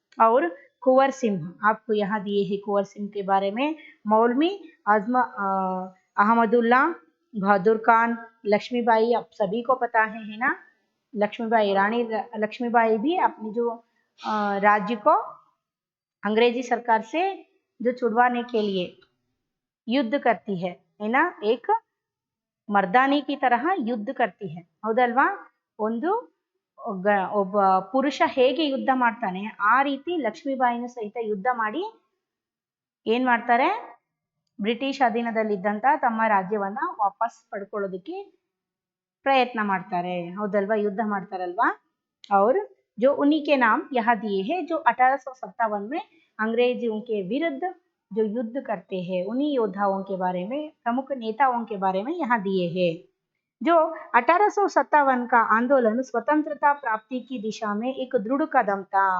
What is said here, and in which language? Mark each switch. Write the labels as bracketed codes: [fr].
[hi] और कुंवर सिंह आपको यहाँ दिए हैं, कुंवर सिंह के बारे में, मौलवी आजमा अहमदुल्ला, बहादुर खान, लक्ष्मीबाई, आप सभी को पता है ना, लक्ष्मीबाई, रानी लक्ष्मीबाई भी अपनी जो राज्य को अंग्रेजी सरकार से जो छुड़वाने के लिए युद्ध करती है ना, एक ಮರ್ದಾನಿ की तरह ಯುದ್ಧ करती है, [kn] ಹೌದಲ್ವಾ? ಒಂದು ಒಬ್ಬ ಪುರುಷ ಹೇಗೆ ಯುದ್ಧ ಮಾಡ್ತಾನೆ ಆ ರೀತಿ ಲಕ್ಷ್ಮೀಬಾಯಿನೂ ಸಹಿತ ಯುದ್ಧ ಮಾಡಿ ಏನ್ ಮಾಡ್ತಾರೆ, ಬ್ರಿಟಿಷ್ ಅಧೀನದಲ್ಲಿದ್ದಂತ ತಮ್ಮ ರಾಜ್ಯವನ್ನ ವಾಪಸ್ ಪಡ್ಕೊಳ್ಳೋದಕ್ಕೆ प्रयत्न ಮಾಡ್ತಾರೆ, ಹೌದಲ್ವಾ? ಯುದ್ಧ ಮಾಡ್ತಾರಲ್ವಾ? [hi] और जो उन्हीं के नाम यहाँ दिए हैं, जो 1857 में अंग्रेजों के विरुद्ध जो युद्ध करते हैं, उन्हीं योद्धाओं के बारे में, प्रमुख नेताओं के बारे में यहाँ दिए हैं। जो 1857 का आंदोलन स्वतंत्रता प्राप्ति की दिशा में एक दृढ़ कदम था।